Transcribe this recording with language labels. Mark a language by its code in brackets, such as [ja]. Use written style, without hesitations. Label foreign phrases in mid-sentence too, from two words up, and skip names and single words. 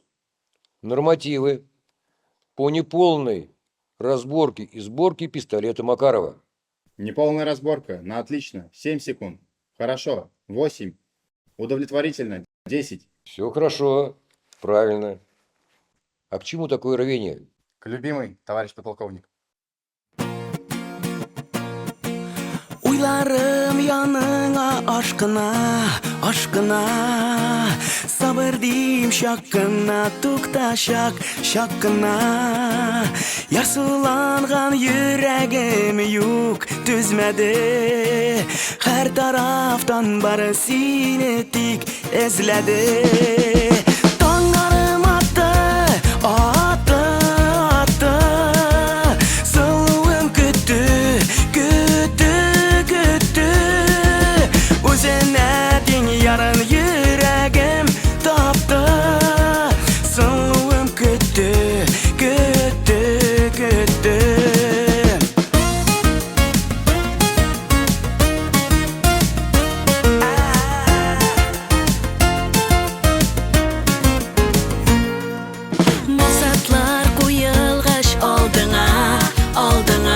[ru] Нормативы по неполной разборке и сборке пистолета Макарова. Неполная разборка. На отлично. 7 секунд. Хорошо. 8. Удовлетворительно. 10. Все хорошо. Правильно. А к чему такое рвение? К любимой, товарищ подполковник. [tt] Уйларым яныңа ашкына, ашкына. Сабыр дим шаккына, тукта шак, шаккына. Ярсуланган йөрәгем юк, түзмәде. Һәр тарафтан бары сине тик эзләде. Таңнарым атты, атты, атты. Сылуым көтті, көтті, көтті. Өзіне тең ярын йөрәгем тапты. Сылуым көтті, көтті, көтті. Максатлар куелгач алдыңа, алдыңа.